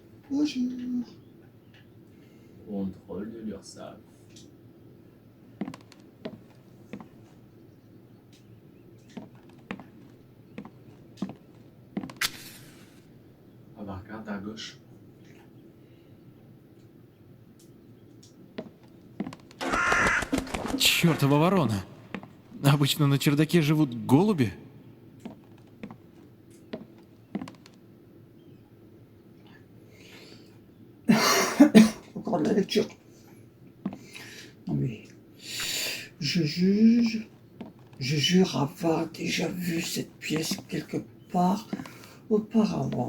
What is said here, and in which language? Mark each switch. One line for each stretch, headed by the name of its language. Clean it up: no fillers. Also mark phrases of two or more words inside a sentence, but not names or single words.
French: Bonjour. Contrôle de l'URSSAF. Ah bah regarde à gauche.
Russian: Чёртова ворона. Обычно на чердаке живут голуби.
French: Encore de la lecture. Non mais... Je jure avoir déjà vu cette pièce quelque part auparavant.